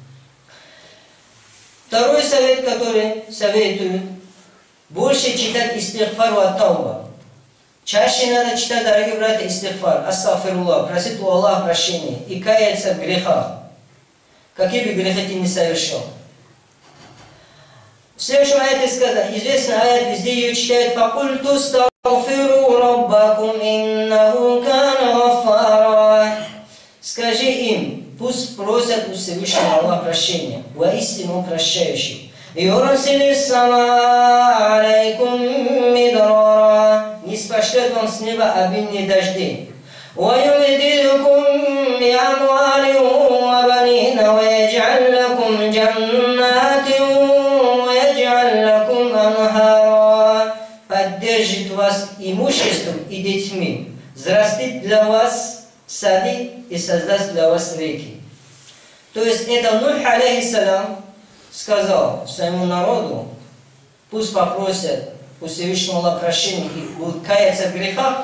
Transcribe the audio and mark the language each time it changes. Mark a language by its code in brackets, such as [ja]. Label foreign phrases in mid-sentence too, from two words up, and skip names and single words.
[ru] Второй совет, который советую, больше читать [ar] استغفار وتوبة. [ru] Чаще надо читать, дорогие братья, [ar] استغفار أستغفر الله, [ru] просить у Аллаха прощения и каяться в грехах, какие бы грехи ты не совершил. В следующем аяте сказано, известный аят, везде ее читают, [ar] فقلت استغفروا ربكم إنه كان غفارا». [ru] Скажи им, пусть просят у Всевышнего Аллаха прощения, воистину Он прощающий. [ar] يرسل السماء عليكم مدرارا». [ru] Не спошлет вам с неба обильные дожди. [ar] ويمددكم بأموال وبنين ويجعل لكم جنات ويجعل لكم أنهارا». [ru] Поддержит вас имуществом и детьми, взрастит для вас сады и создаст для вас реки. То есть это Нух, алейхиссалям, сказал своему народу, пусть попросят у Всевышнего Аллаха прощения и будут каяться в грехах.